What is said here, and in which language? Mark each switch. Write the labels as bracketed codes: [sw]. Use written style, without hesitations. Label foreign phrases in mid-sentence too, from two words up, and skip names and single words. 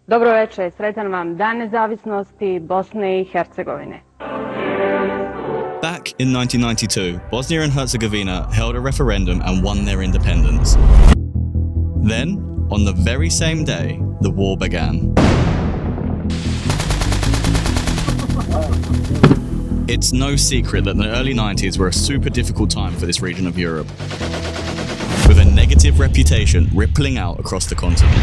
[bs] Dobro večer, sretan vam Dan nezavisnosti Bosne I Hercegovine. [en] Back in 1992, Bosnia and Herzegovina held a referendum and won their independence. Then, on the very same day, the war began. It's no secret that the early 90s were a super difficult time for this region of Europe, with a negative reputation rippling out across the continent.